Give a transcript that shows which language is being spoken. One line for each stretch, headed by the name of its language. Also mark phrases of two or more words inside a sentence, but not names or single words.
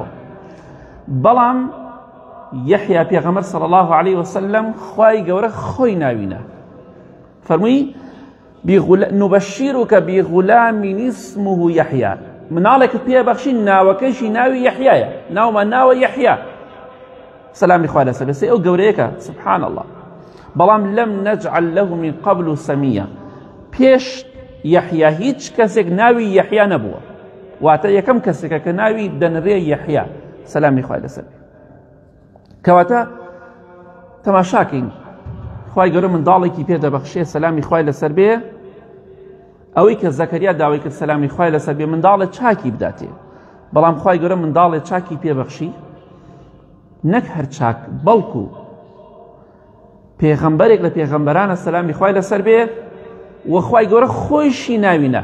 Central Kurdish: بەڵام یەحیا پێغەمبەر
Arabic: صلی الله عليه وسلم
Central Kurdish: خوای گەورە خۆی ناوینە، فەرمووی
Arabic: نوبەشیرک بغولام اسمه یحیی،
Central Kurdish: مناڵێکت پێبەخشین ناوەکەیشی ناوی یەحیایە، ناومان ناوە یەحیا سەلامی خوای لەسەر بێ. ئەو گەورەیەکە
Arabic: سبحان الله.
Central Kurdish: بەڵام لەم
Arabic: نەجعل له من قبل سەمیە،
Central Kurdish: پێش یەحیا هیچ کەسێک ناوی یەحیا نەبووە، واتە یەکەم کەسێکە کە ناوی دەنرێ یەحیا سەلامی خوای لەسەر بێ. کەواتە تەماشاکەین خوای گەورە منداڵێکی پێدەبەخشێ سەلامی خوای لەسەر بێ، ئەوەی کە زەکەریا داوای کرد سەلامی خوای لەسەر بێ منداڵێ چاکی بداتێ، بەڵام خوای گەورە منداڵێ چاکی پێبەخشی، نەک هەر چاک بەڵکو پێغەمبەرێک لە پێغەمبەرانە سەلامی خوای لەسەر بێ و خوای گەورە خۆیشی ناوینە.